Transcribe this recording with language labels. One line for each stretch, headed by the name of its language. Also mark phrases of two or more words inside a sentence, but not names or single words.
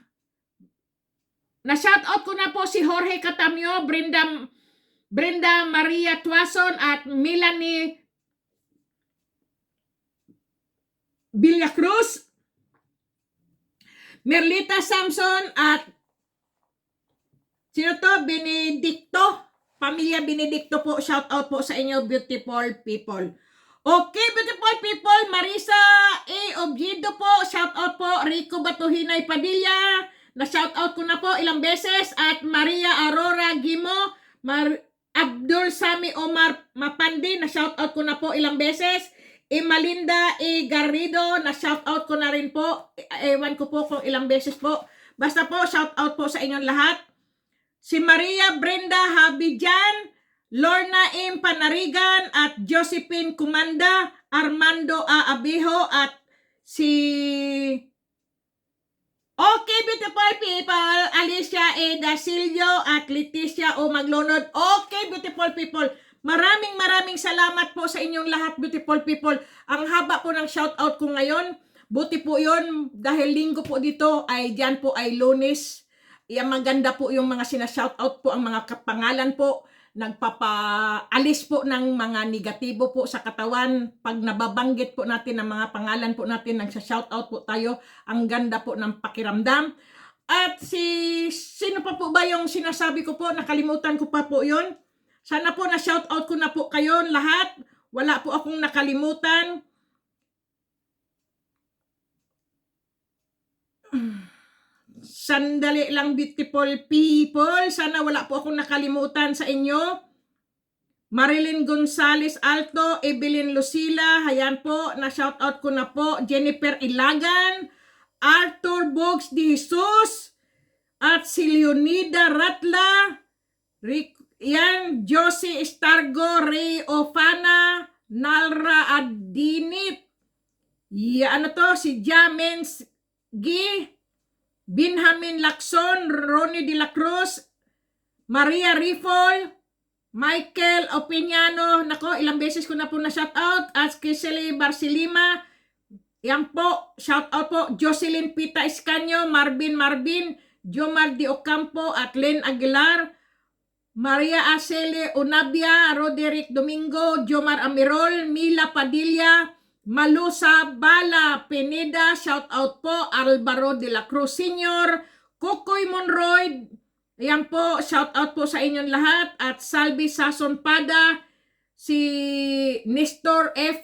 Filipino: Na shout out ko na po si Jorge Catamio, Brenda Maria Tuason, at Melanie Villacruz, Merlita Samson, at sino to? Benedicto, Pamilya Benedicto po, shout out po sa inyo,
English: beautiful people. Okay, beautiful people,
Filipino: Marisa A. Objedo po, shout out po. Rico Batuhinay Padilla, na shout out ko na po ilang beses, at Maria Aurora Gimo, Abdul Sami Omar Mapandi, na shout out ko na po ilang beses. Malinda E. Garrido, na shout out ko na rin po. Ewan ko po kung ilang beses po. Basta po, shout out po sa inyong lahat. Si Maria Brenda Habijan, Lorna M. Panarigan, at Josephine Kumanda, Armando A. Abijo, at si
English: Okay Beautiful People,
Filipino: Alicia E. Dasilio, at Leticia O. Maglunod.
English: Okay Beautiful People,
Filipino: maraming salamat po sa inyong lahat,
English: beautiful people.
Filipino: Ang haba po ng shout out ko ngayon. Buti po yun, dahil linggo po dito, ay dyan po ay Lunes. Yan, maganda po yung mga sinashoutout po, ang mga kapangalan po, nagpapaalis po ng mga negatibo po sa katawan. Pag nababanggit po natin ang mga pangalan po natin, nagsashoutout po tayo, ang ganda po ng pakiramdam. At sino pa po ba yung sinasabi ko po, nakalimutan ko pa po yun. Sana po na-shoutout ko na po kayo lahat. Wala po akong nakalimutan. Sandali lang,
English: beautiful people.
Filipino: Sana wala po akong nakalimutan sa inyo. Marilyn Gonzales Alto, Evelyn Lucila, hayan po, na-shoutout ko na po. Jennifer Ilagan, Arthur Bogs de Jesus, at si Leonida Ratla, yan, Josie Estargo, Ray Ofana, Nalra Adinit, ano to, si Jamens G, Benjamin Lacson, Ronnie de la Cruz, Maria Rifol, Michael Opiniano, nako, ilang beses ko na po na shout out, at Kisely Barcelima, yan po, shout out po, Jocelyn Pita Escanio, Marvin, Jomar de Ocampo, at Len Aguilar, Maria Acele Unabia, Roderick Domingo, Jomar Amirol, Mila Padilla, Malusa Bala Pineda, shout out po, Alvaro de la Cruz Sr., Kukoy Monroy, ayan po, shout out po sa inyong lahat, at Salvi Sason Pada, si Nestor F.